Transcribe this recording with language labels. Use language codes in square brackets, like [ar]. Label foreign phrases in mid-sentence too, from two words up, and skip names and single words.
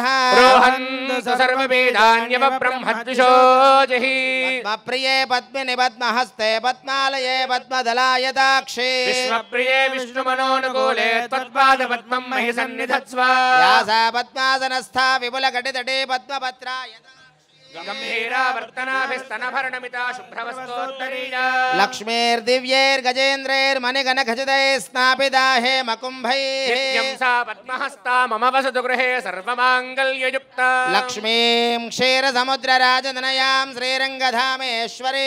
[sa] రోహन्तు సర్వవేదాన్యవ బ్రహ్మద్విషోజహి పద్మప్రియే పద్మిని పద్మహస్తే పద్మాలయే పద్మదలాయతాక్షి. విశ్వప్రియే విష్ణుమనోనుకూలే త్వత్పాద పద్మం మహి సన్నిధత్స్వ వ్యాస పద్మాసనస్థా విపులఘటితటే పద్మపత్రాయతాక్షి. गम्भीरावर्तनाभिस्तनभरणमिता शुभ्रवस्तोत्तरीया लक्ष्मीर्दिव्यैर्गजेन्द्रैर्मणिगणखचितैः स्नापिता हेमकुम्भैः नित्यं सा पद्महस्ता मम वसतु गृहे सर्वमाङ्गल्ययुक्ता लक्ष्मीं क्षीरसमुद्रराजतनयां श्रीरङ्गधामेश्वरी